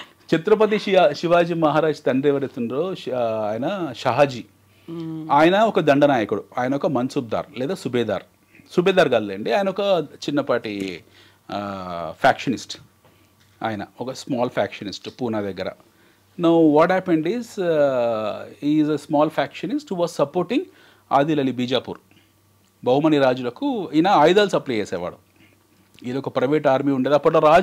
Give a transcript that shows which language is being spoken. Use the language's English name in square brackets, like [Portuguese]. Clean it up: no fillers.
[Telugu] ఛత్రపతి శివాజీ మహారాజ్ తండ్రి ఎవరైతుండ్రో ఆయన షహాజీ. ఆయన ఒక దండనాయకుడు, ఆయన ఒక మన్సూబ్దార్ లేదా సుబేదార్ కాదులేండి, ఆయన ఒక చిన్నపాటి ఫ్యాక్షనిస్ట్. ఆయన ఒక స్మాల్ ఫ్యాక్షనిస్ట్ పూనా దగ్గర. [English] Now what happened is he is a small factionist who was supporting Adil Ali Bijapur. [Telugu] Bahmani రాజులకు ఈయన ఆయుధాలు సప్లై చేసేవాడు. ఇది ఒక ప్రైవేట్ ఆర్మీ ఉండేది అప్పట్లో.